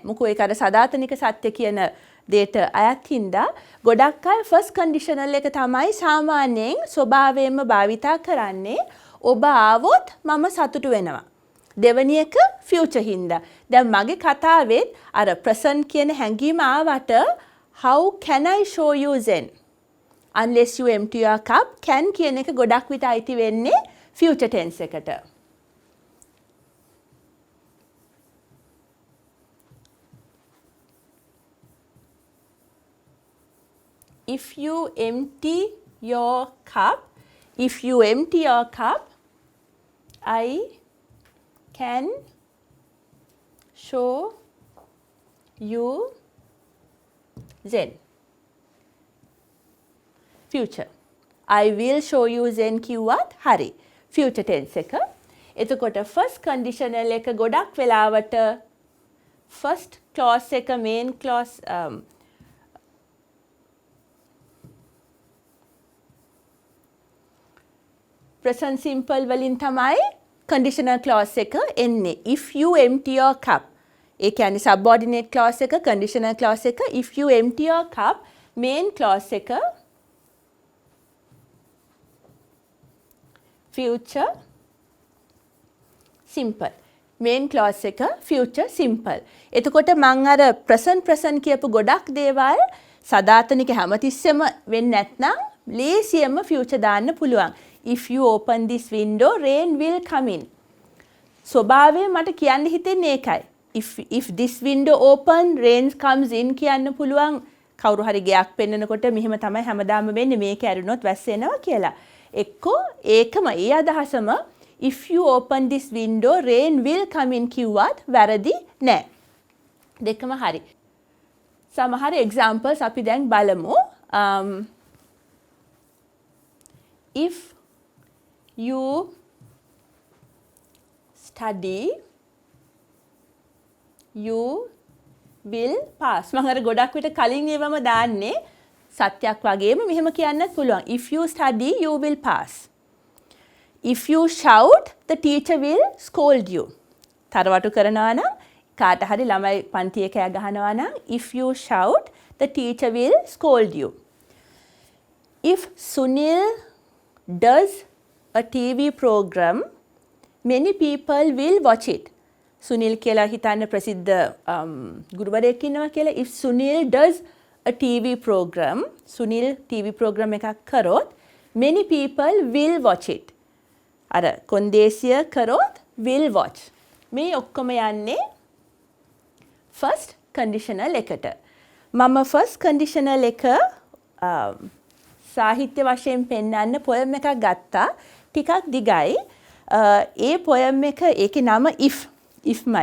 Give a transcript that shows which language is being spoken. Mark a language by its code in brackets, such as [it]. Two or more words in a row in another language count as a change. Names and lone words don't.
[si] මොකෝ ඒක අර සදාතනික සත්‍ය කියන දෙයට අයත් හින්දා ගොඩක් අය [en] first conditional [si] එක තමයි සාමාන්‍යයෙන් ස්වභාවයෙන්ම භාවිතා කරන්නේ. ඔබ ආවොත් මම සතුටු වෙනවා. දෙවැනි එක future හින්දා. දැන් මගේ කතාවෙත් අර present කියන හැඟීම ආවට [en] how can I show you Zen? Unless you empty your cup can [si] කියන එක ගොඩක් විට අයිති වෙන්නේ [en] future tense [si] එකට. [en] If you empty your cup, I can show you Zen. Future. I will show you Zen [si] කිව්වත් හරි. [en] future tense [si] එක. එතකොට [en] first conditional [si] එක ගොඩක් වෙලාවට [en] first clause [si] එක [en] main clause present simple [si] වලින් තමයි [en] conditional clause [si] එක එන්නේ. [en] If you empty your cup. [si] ඒ කියන්නේ [en] subordinate clause [si] එක [en] conditional clause [si] එක [en] if you empty your cup main clause [si] එක [en] future simple. main clause [si] එක [en] future simple. [si] එතකොට මම අර present කියපු ගොඩක් දේවල් සදාතනික හැමතිස්සෙම වෙන්නේ නැත්නම් ලේසියෙන්ම future දාන්න පුළුවන්. [en] If you open this window rain will come in. [si] ස්වභාවයෙන් මට කියන්න හිතෙන්නේ ඒකයි. [en] If this window open rain comes in කියන්න පුළුවන්. [si] කවුරු හරි ගයක් පෙන්නනකොට මෙහෙම තමයි හැමදාම වෙන්නේ මේක ඇරුණොත් වැස්ස එනවා කියලා. එක්කෝ ඒකම ඒ අදහසම [en] if you open this window rain will come in [si] කිව්වත් වැරදි නෑ. දෙකම හරි. සමහර examples අපි දැන් බලමු. [en] If you study, you will pass. [si] මම අර ගොඩක් විට කලින් ඒවම දාන්නේ සත්‍යයක් වගේම මෙහෙම කියන්නත් පුළුවන්. [en] If you study, you will pass. If you shout, the teacher will scold you. [si] තරවටු කරනවා නම් කාට හරි ළමයි පන්තියේ කෑ ගහනවා නම් [en] if you shout, the teacher will scold you. If Sunil does a TV program, many people will watch it. [si] Sunil කියලා හිතන්න ප්‍රසිද්ධ ගුරුවරයෙක් ඉන්නවා කියලා. [en] If Sunil does a TV program, Sunil TV program [si] එකක් කරොත් [en] many people will watch it. [si] අර කොන්දේසිය කරොත් [en] will watch. [si] මේ ඔක්කොම යන්නේ [en] first conditional [si] එකට. මම [en] first conditional [si] එක සාහිත්‍ය වශයෙන් පෙන්වන්න poem එකක් ගත්තා. ටිකක් දිගයි. ඒ poem එක ඒකේ නම ifමයි.